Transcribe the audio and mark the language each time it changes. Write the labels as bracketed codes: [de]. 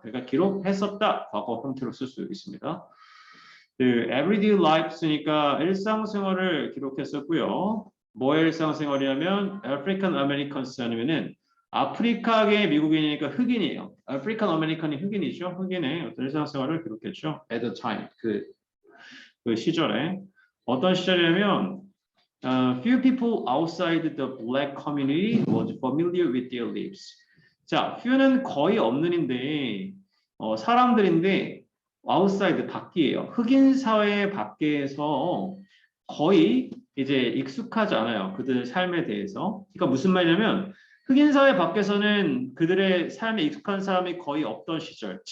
[ko] 그러니까 기록했었다. 과거 형태로 쓸 수 있습니다. 그 everyday life 쓰니까 일상생활을 기록했었고요. 뭐의 일상생활이냐면 African Americans 아니면은 아프리카계 미국인이니까 흑인이에요. African American이 흑인이죠. 흑인의 어떤 일상생활을 기록했죠. [en] At the time [ko] 그 시절에 어떤 시절이냐면 [en] few people outside the black community was familiar with their lives. [ko] 자, few는 거의 없는인데 사람들인데 outside 밖이에요. 흑인 사회 밖에서 거의 이제 익숙하지 않아요. 그들의 삶에 대해서. 그러니까 무슨 말이냐면 흑인 사회 밖에서는 그들의 삶에 익숙한 사람이 거의 없던 시절.